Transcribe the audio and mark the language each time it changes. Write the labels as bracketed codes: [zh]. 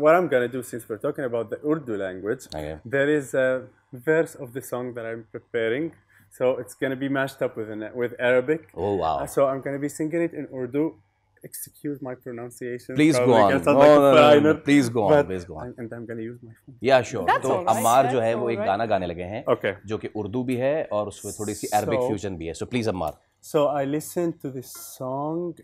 [en] what I'm gonna do, since we're talking about the Urdu language, there is a verse of the song that I'm preparing. So it's gonna be mashed up with Arabic. Oh wow! So I'm gonna be singing it in Urdu. Excuse my pronunciation. Please go on. No, please go on. Please go on. And I'm gonna use my phone. Yeah, sure. [hi] तो अम्मार जो है वो एक गाना गाने लगे हैं, जो कि उर्दू भी है और उसमें थोड़ी सी अरबिक फ्यूजन भी है. [en] So please, Ammar. So I listened to this song.